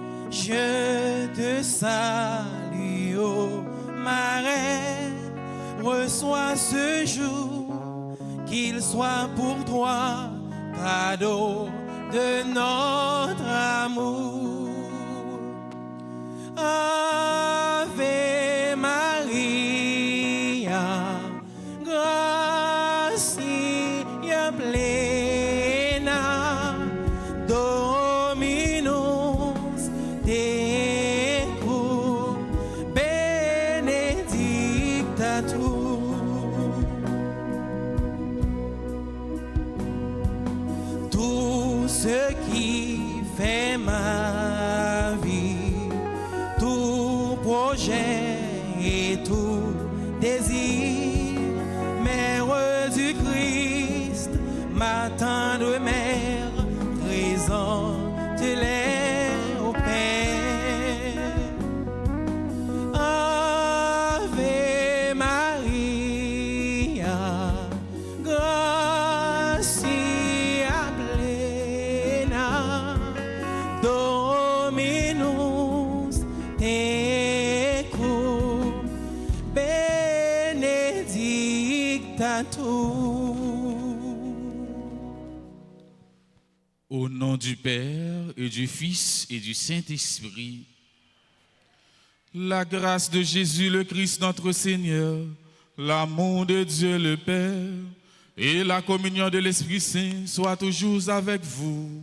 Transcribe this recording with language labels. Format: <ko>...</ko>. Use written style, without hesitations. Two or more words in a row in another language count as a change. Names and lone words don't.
<fr>Je te salue, ô ma reine, reçois ce jour, qu'il soit pour toi cadeau de notre amour.</fr> <la>Ave Maria, gratia plena, Dominus tecum, benedicta tu.</la> <fr>Tout ce qui fait ma vie, tout projet et tout désir, mère du Christ, ma tendre mère, présente-les au Père.</fr> <la>Ave Maria, gratia plena, Dominus tecum, benedicta tu.</la> <fr>Au nom du Père et du Fils et du Saint-Esprit, la grâce de Jésus le Christ notre Seigneur, l'amour de Dieu le Père et la communion de l'Esprit Saint soient toujours avec vous.</fr>